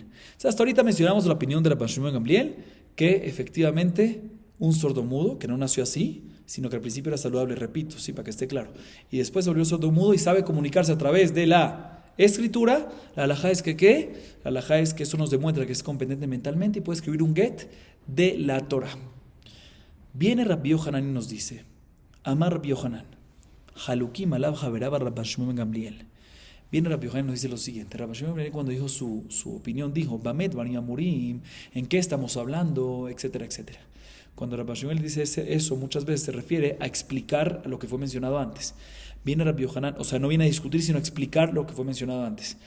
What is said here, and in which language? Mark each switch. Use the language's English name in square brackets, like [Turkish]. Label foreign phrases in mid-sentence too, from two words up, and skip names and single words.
[Spanish] O sea, hasta ahorita mencionamos la opinión de Rabban Shimon Gamliel, que efectivamente un sordomudo, que no nació así, sino que al principio era saludable, repito, sí, para que esté claro, y después se volvió sordomudo y sabe comunicarse a través de la escritura, la halajá es que ¿qué? La halajá es que eso nos demuestra que es competente mentalmente y puede escribir un get de la Torah. Viene Rabbi Yohanan y nos dice, [Hebrew] אמר רבי יוחנן, חלוקים עליו חבריו רבן שמעון גמליאל. [Spanish] Viene Rabbi Yohanan y nos dice lo siguiente. Rabban Shimon Gamliel cuando dijo su opinión dijo, [Hebrew] במה דברים אמורים, [Spanish] ¿en qué estamos hablando? Etcétera, etcétera. Cuando Rabban Shimon dice eso, muchas veces se refiere a explicar lo que fue mencionado antes. Viene Rabbi Yohanan, o sea, no viene a discutir, sino a explicar lo que fue mencionado antes.